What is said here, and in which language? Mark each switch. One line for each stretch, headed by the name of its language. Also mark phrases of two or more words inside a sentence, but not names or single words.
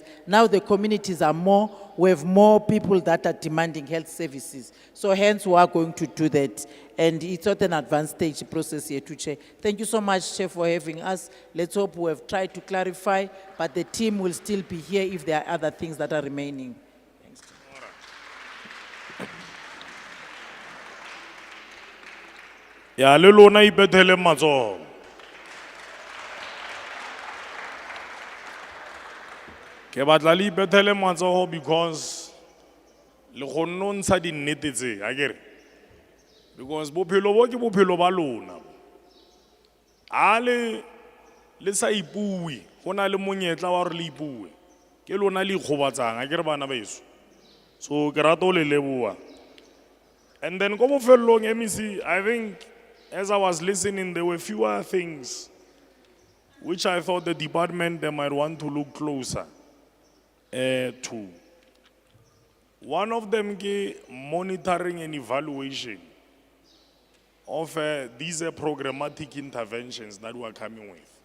English: Now the communities are more, we have more people that are demanding health services. So hence we are going to do that. And it's at an advanced stage process here to Chair. Thank you so much, Chair, for having us. Let's hope we have tried to clarify, but the team will still be here if there are other things that are remaining. Thanks.
Southern Sotho: Ya le lona ipethele matsoho. Ke batla le ipethele matsoho because le kgonne ntsha di nnete tse, akere? Because bophelo bo ke bophelo ba lona. Ale le sa ipui, gona le monyetla wa re le ipue. Ke lona le ikgobatsang, akere bana beso. So ke rata o le leboa.
English: And then
Southern Sotho: go bofelong MEC,
English: I think as I was listening, there were fewer things which I thought the department they might want to look closer to. One of them is monitoring and evaluation of these programmatic interventions that we are coming with.